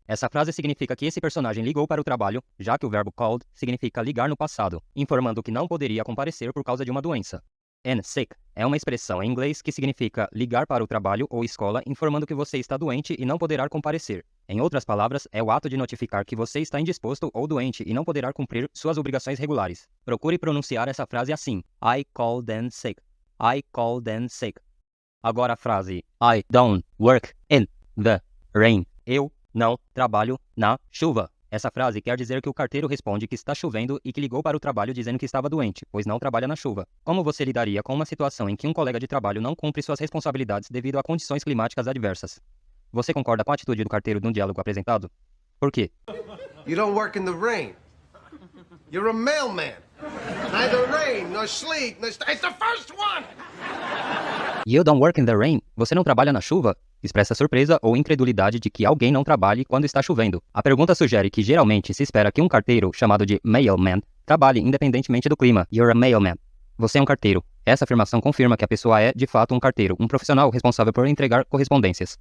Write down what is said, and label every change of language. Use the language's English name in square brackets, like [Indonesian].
[Portuguese] Essa frase significa que esse personagem ligou para o trabalho, já que o verbo called significa ligar no passado, informando que não poderia comparecer por causa de uma doença. And sick é uma expressão em inglês que significa ligar para o trabalho ou escola informando que você está doente e não poderá comparecer. Em outras palavras, é o ato de notificar que você está indisposto ou doente e não poderá cumprir suas obrigações regulares. [English] Procure pronunciar essa frase assim. I called in sick. I called in sick. Agora a frase I don't work in the rain. [Portuguese] Eu não trabalho na chuva. Essa frase quer dizer que o carteiro responde que está chovendo e que ligou para o trabalho dizendo que estava doente, pois não trabalha na chuva. Como você lidaria com uma situação em que um colega de trabalho não cumpre suas responsabilidades devido a condições climáticas adversas? Você concorda com a atitude do carteiro no diálogo apresentado? Por quê? [English] You don't work in the rain. You're a mailman. Neither rain, nor sleet, nor... It's the first one! You don't work in the rain. [Portuguese] Você não trabalha na chuva? Expressa surpresa ou incredulidade de que alguém não trabalhe quando está chovendo. A pergunta sugere que geralmente se espera que um carteiro, chamado de mailman, trabalhe independentemente do clima. You're a mailman. Você é um carteiro. Essa afirmação confirma que a pessoa é, de fato, um carteiro, um profissional responsável por entregar correspondências.